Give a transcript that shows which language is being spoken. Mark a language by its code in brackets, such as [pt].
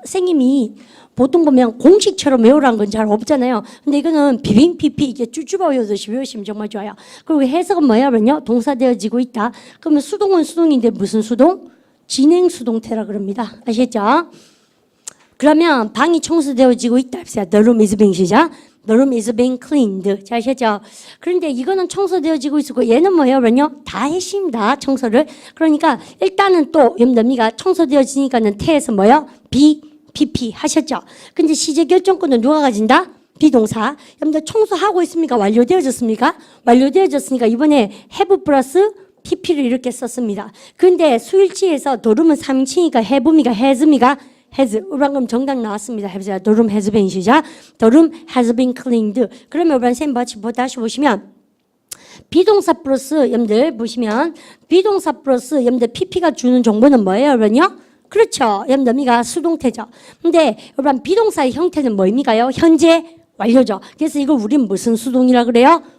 [ko] 선생님이 보통 보면 공식처럼 외우라는 건 잘 없잖아요. 근데 이거는 비빙 PP 이게 쭈쭈바 외우듯이 외우시면 정말 좋아요. 그리고 해석은 뭐냐면요. 동사되어지고 있다. 그러면 수동은 수동인데 무슨 수동? 진행 수동태라 그럽니다. 아시겠죠? 그러면 방이 청소되어지고 있다. [en] The room is being [ko] 시작. [en] The room is being cleaned. [ko] 잘 아시죠? 그런데 이거는 청소되어지고 있고 얘는 뭐예요? 그러면요. 다 했습니다. 청소를. 그러니까 일단은 또 여러분들 청소되어지니까는 태에서 뭐예요? be, pp 하셨죠? 근데 시제 결정권은 누가 가진다? 비동사. 여러분들 청소하고 있습니까? 완료되어졌습니까? 완료되어졌으니까 이번에 have 플러스 pp를 이렇게 썼습니다. 근데 수일치에서 the room은 3인칭이니까 have입니까? has입니까? has. 방금 정답 나왔습니다. 해보세요. [en] The room has been [ko] 시작. [en] The room has been cleaned. [ko] 그러면 우리 쌤 다시 보시면 비동사 플러스 여러분들 보시면 비동사 플러스 여러분들 PP가 주는 정보는 뭐예요, 여러분요? 그렇죠. 여러분들 수동태죠. 근데 여러분 비동사의 형태는 뭐입니까요? 현재 완료죠. 그래서 이걸 우리는 무슨 수동이라 그래요?